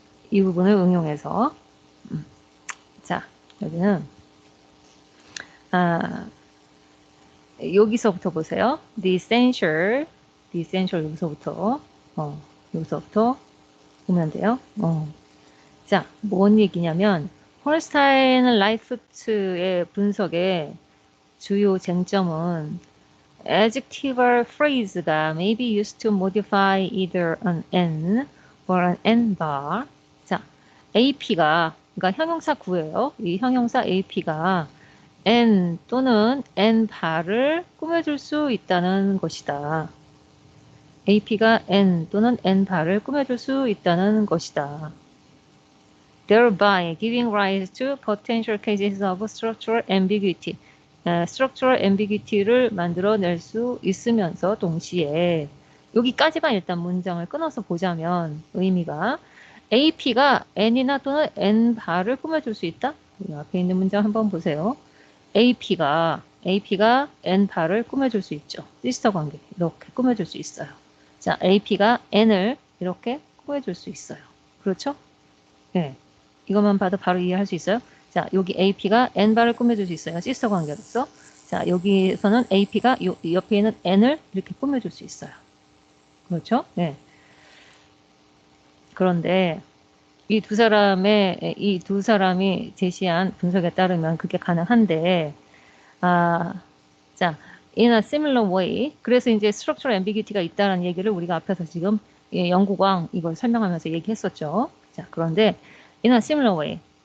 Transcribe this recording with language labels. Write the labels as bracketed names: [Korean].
[Korean] 이 부분을 응용해서. 자, 여기는, 여기서부터 보세요. The essential 여기서부터, 여기서부터 보면 돼요. 자, 뭔 얘기냐면, 홀스타인 라이프트의 분석의 주요 쟁점은 [English] adjectival phrase가 may be used to modify either an n or an n bar. [Korean] 자, AP가, 그러니까 형용사 구예요. 이 형용사 AP가 n 또는 n 바를 꾸며줄 수 있다는 것이다. AP가 n 또는 n 바를 꾸며줄 수 있다는 것이다. [English] Thereby giving rise to potential cases of structural ambiguity. [Korean] structural ambiguity를 만들어낼 수 있으면서 동시에 여기까지만 일단 문장을 끊어서 보자면 의미가 AP가 n이나 또는 n 바를 꾸며줄 수 있다. 여기 앞에 있는 문장 한번 보세요. AP가 n 바를 꾸며줄 수 있죠. 시스터 관계 이렇게 꾸며줄 수 있어요. 자, AP가 n을 이렇게 꾸며줄 수 있어요. 그렇죠? 네. 이것만 봐도 바로 이해할 수 있어요. 자, 여기 AP가 n 바를 꾸며줄 수 있어요. 시스터 관계로서. 자, 여기서는 AP가 옆에 있는 n을 이렇게 꾸며줄 수 있어요. 그렇죠? 네. 그런데 이 두 사람이 제시한 분석에 따르면 그게 가능한데, 자, [English] in a similar way. [Korean] 그래서 이제 structural ambiguity가 있다는 얘기를 우리가 앞에서 지금 영국왕 이걸 설명하면서 얘기했었죠. 자, 그런데 [English] in a similar way.